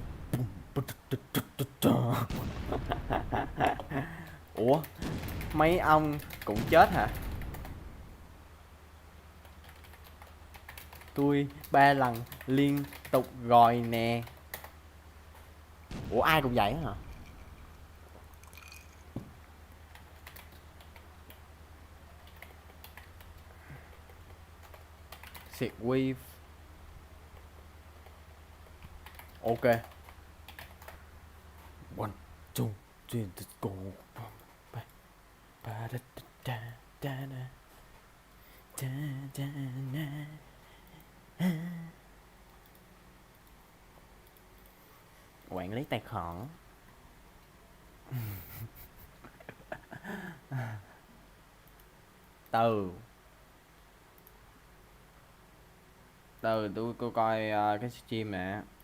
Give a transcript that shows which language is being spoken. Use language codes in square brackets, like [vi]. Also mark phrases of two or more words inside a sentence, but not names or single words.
[vi] Bum, ba, da, da, da, da, da. Ủa, mấy ông cũng chết hả? Tôi 3 lần liên tục rồi nè. Ủa ai cũng vậy hả? Xịt wave. [en] Ok. One, two, three, let's go. Ba, ba, da, da, da, da, da, da, da. [vi] Quản lý tài khoản. Từ tôi coi cái stream nè.